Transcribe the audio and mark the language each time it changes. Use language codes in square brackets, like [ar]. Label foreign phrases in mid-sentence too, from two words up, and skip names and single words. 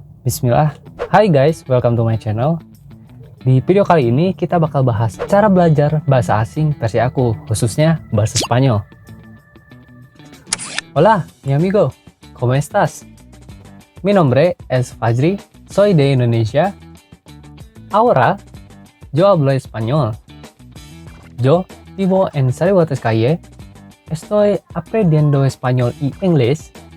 [en] Bismillah. Hai guys, welcome to my channel. [id] Di video kali ini kita bakal bahas cara belajar bahasa asing versi aku, khususnya bahasa Spanyol. [es] Hola, mi amigo. ¿Cómo estás? Mi nombre es Fajri, soy de Indonesia. Ahora, yo hablo español. Yo vivo en Salvatierra Calle. Estoy aprendiendo español y inglés.